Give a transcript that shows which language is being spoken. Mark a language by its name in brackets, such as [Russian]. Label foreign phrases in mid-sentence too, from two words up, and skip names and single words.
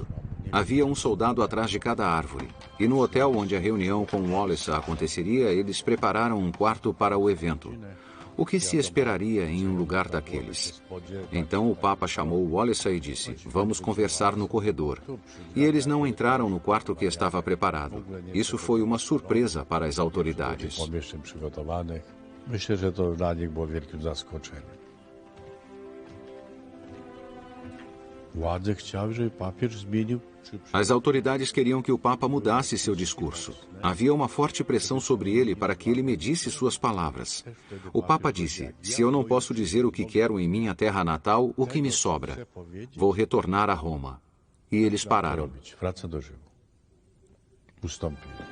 [Portuguese] Havia um soldado atrás de cada árvore. E no hotel onde a reunião com Wałęsa aconteceria, eles prepararam um quarto para o evento. O que se esperaria em um lugar daqueles? Então o Papa chamou Wałęsa e disse: vamos conversar no corredor. E eles não entraram no quarto que estava preparado. Isso foi uma surpresa para as autoridades. [Polish] Myślę, że to dla nich było wielkim zaskoczeniem. Władze chciały, żeby papież zmienił. [Portuguese] As autoridades queriam que o Papa mudasse seu discurso. Havia uma forte pressão sobre ele para que ele medisse suas palavras. O Papa disse: se eu não posso dizer o que quero em minha terra natal, o que me sobra? Vou retornar a Roma. E eles pararam. [Polish] Wraca do Rzymu. Ustąpili.